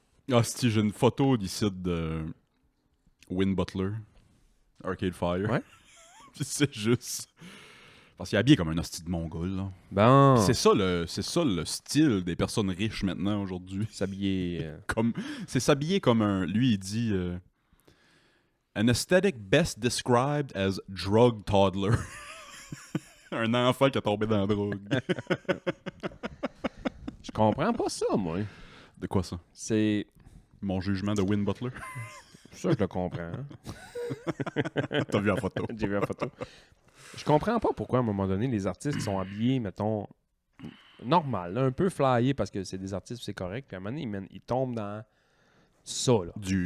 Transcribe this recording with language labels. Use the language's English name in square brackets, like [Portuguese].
[French] Ah, si, j'ai une photo d'ici de Win Butler, Arcade Fire. Ouais. Puis c'est juste... Parce qu'il est habillé comme un hostie de mongol, là. Bon. C'est ça le style des personnes riches maintenant, aujourd'hui. S'habiller... C'est s'habiller comme un... Lui, il dit... [English] An aesthetic best described as drug toddler. [French] Un enfant qui a tombé dans la drogue. Je comprends pas ça, moi. De quoi ça? C'est... Mon jugement de Win Butler? Ça, je le comprends. T'as vu la photo? J'ai vu la photo. Je comprends pas pourquoi, à un moment donné, les artistes qui sont habillés, mettons, normal, là, un peu flyés parce que c'est des artistes, c'est correct, puis à un moment donné, ils tombent dans ça, là.